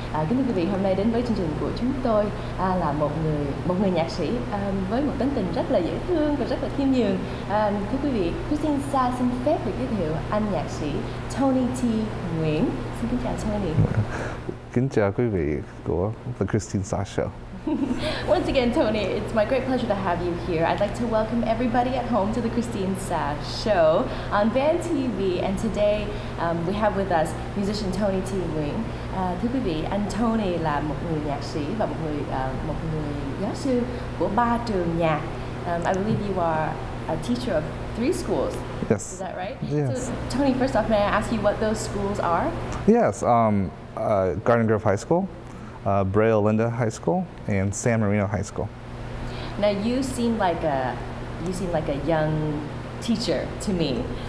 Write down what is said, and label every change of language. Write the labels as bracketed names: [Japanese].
[Vietnamese] Kính thưa quý vị, hôm nay đến với chương trình của chúng tôi là một người nhạc sĩ với một tính tình rất là dễ thương và rất là khiêm nhường. Thưa quý vị, Kristine Sa xin phép được giới thiệu anh nhạc sĩ Tony T. Nguyen. Xin kính chào Tony. Kính chào quý vị của The Kristine Sa Show. [English] Once again, Tony, it's my great pleasure to have you here. I'd like to welcome everybody at home to the Kristine Sa Show on VHN-TV. And today we have with us musician Tony T. Nguyen. [Vietnamese] Thưa quý vị, anh Tony là một người nhạc sĩ và một người giáo sư của 3 trường nhạc. [English] I believe you are a teacher of 3 schools. Yes. Is that right? Yes. So, Tony, first off, may I ask you what those schools are? Yes. Garden Grove High School, Brea Olinda High School, and San Marino High School. Now you seem like a young teacher to me.